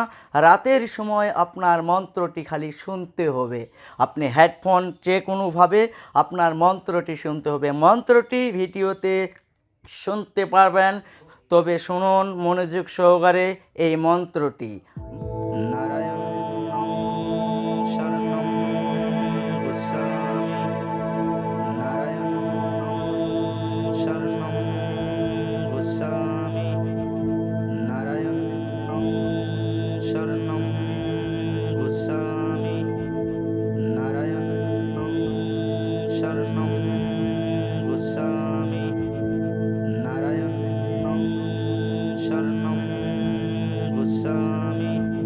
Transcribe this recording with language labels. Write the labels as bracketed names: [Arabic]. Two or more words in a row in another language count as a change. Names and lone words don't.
[Bangla] রাতের সময় আপনার মন্ত্রটি খালি শুনতে হবে। আপনি হেডফোন যে কোনোভাবে আপনার মন্ত্রটি শুনতে হবে। মন্ত্রটি ভিডিওতে শুনতে পারবেন, তবে শুনুন মনোযোগ সহকারে এই মন্ত্রটি। [Sanskrit] নারায়ণং শরণং গচ্ছামি, নারায়ণং শরণং গচ্ছামি, নারায়ণং শরণং গচ্ছামি, নারায়ণং শরণং গচ্ছামি, নারায়ণং শরণং গচ্ছামি।